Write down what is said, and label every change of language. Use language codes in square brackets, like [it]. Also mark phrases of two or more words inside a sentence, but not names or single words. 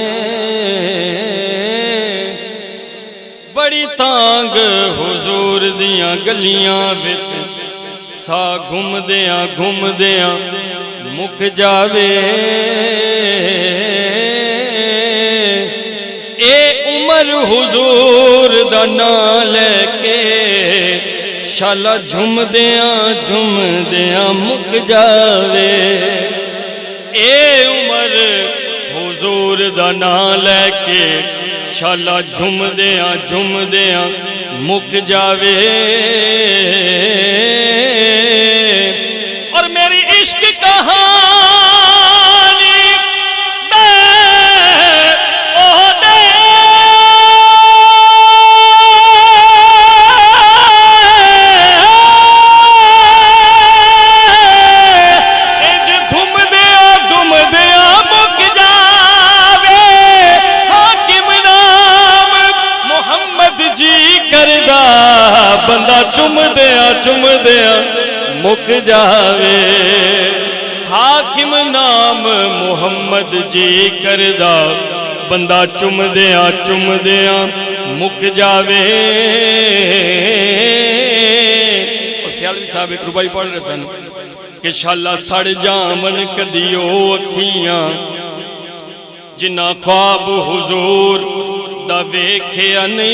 [pa] بڑی تانگ حضور دیاں گلیاں وچ سا گھم دیاں مک جاوے اے عمر حضور دا نام لے کے شالا جھم دیاں مک جاوے اے عمر حضور دا نام لے کے شالا جھم دیاں مک جاوے اور میری عشق کہانی گھم دیاں مک جاوے حاکم نام محمد جی کردہ بندہ چم دیاں مک جاوے حاکم نام محمد جی کردہ بندہ چم دیاں مک جاوے [ur] اور سیالوی صاحب ایک ربائی پڑھ رہے تھے کہ [pa] شالا سڑ جامن کدیو اکھیاں جنہ خواب حضور دا ویکھیا